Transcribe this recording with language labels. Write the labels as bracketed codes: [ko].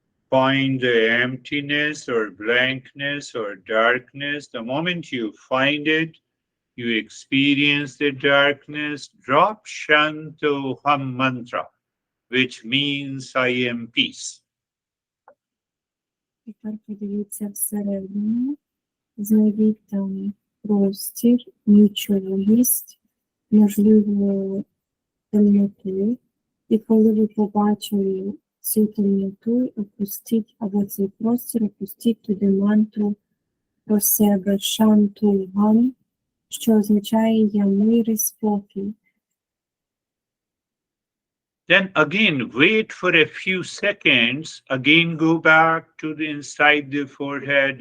[en] Find the emptiness or blankness or darkness. The moment you find it, you experience the darkness. Drop Shantoham mantra, which means I am peace. [uk] Тепер подивіться всередину, знайдіть там простір, нічогість, можливо, темноту. І коли ви побачили цю темноту, опустіть, або цей простір, опустіть туди мантру про себе, шантугам, що означає «я мир і спокій». [en] Then again, wait for a few seconds. Again, go back to the inside the forehead.